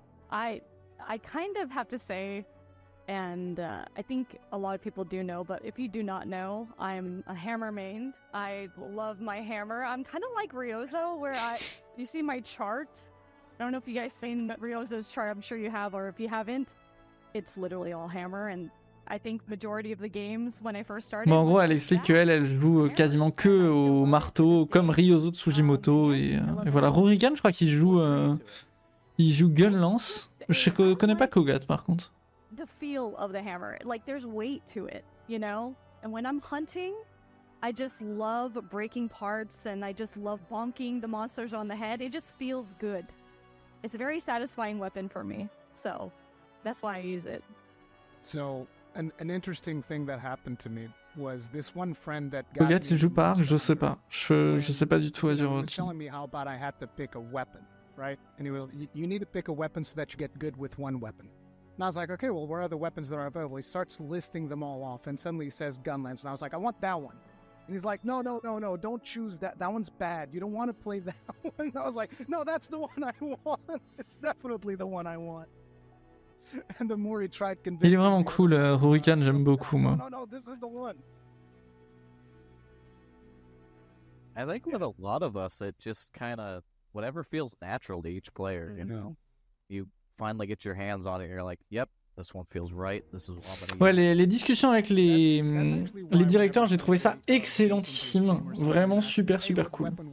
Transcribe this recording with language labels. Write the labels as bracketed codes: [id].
[en] I kind of have to say, and I think a lot of people do know, but if you do not know, I'm a hammer main. I love my hammer. I'm kind of like Ryozo, where you see my chart. I don't know if you guys seen Ryozo's chart. I'm sure you have, or if you haven't, it's literally all hammer. And I think majority of the games when I first started. [fr] Bon, en gros, elle explique qu'elle joue quasiment que au marteau, comme Ryozo Tsujimoto et voilà. Rurikan, je crois qu'il joue, il joue gun lance. Je connais pas Kogat par contre. [en] The feel of the hammer, like there's weight to it, you know. And when I'm hunting, I just love breaking parts and I just love bonking the monsters on the head. It just feels good. It's a very satisfying weapon for me, so that's why I use it. So. An interesting thing that happened to me was this one friend that got [fr] Kogat, il joue pas, je sais pas. Je sais pas du tout à dire. [en] He was telling me how about I had to pick a weapon, right? And he was, you need to pick a weapon so that you get good with one weapon. And I was like, okay, well, where are the weapons that are available? He starts listing them all off, and suddenly he says gun lance, and I was like, I want that one. And he's like, no, don't choose that. That one's bad. You don't want to play that one. And I was like, no, that's the one I want. It's definitely the one I want. And the more he tried convincing [fr] Il est vraiment cool, Rurikan, j'aime beaucoup moi. [en] No, this is the one. I think with a lot of us, it just kind of whatever feels natural to each player. You know, you finally get your hands on it, and you're like, "Yep, this one feels right. This is what I'm gonna use." [fr] Ouais, les discussions avec les directeurs, j'ai trouvé ça excellentissime, vraiment super cool.